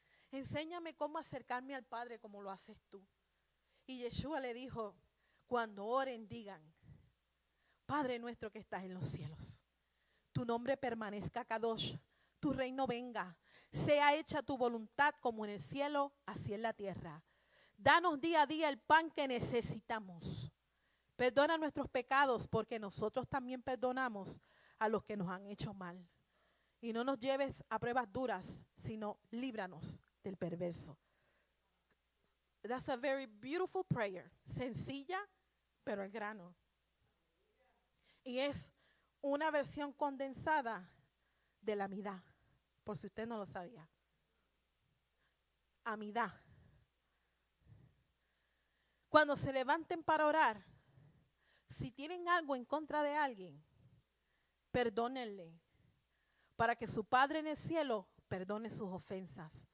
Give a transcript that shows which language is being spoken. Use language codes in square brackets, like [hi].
[es] Enséñame cómo acercarme al Padre como lo haces tú. Y Yeshua le dijo, cuando oren digan, Padre nuestro que estás en los cielos, tu nombre permanezca Kadosh, tu reino venga, sea hecha tu voluntad como en el cielo, así en la tierra. Danos día a día el pan que necesitamos. Perdona nuestros pecados porque nosotros también perdonamos a los que nos han hecho mal. Y no nos lleves a pruebas duras, sino líbranos del perverso. [en] That's a very beautiful prayer. [es] Sencilla, pero al grano. Y es una versión condensada de la amidad, por si usted no lo sabía. Amidad. Cuando se levanten para orar, si tienen algo en contra de alguien, perdónenle, para que su Padre en el cielo perdone sus ofensas.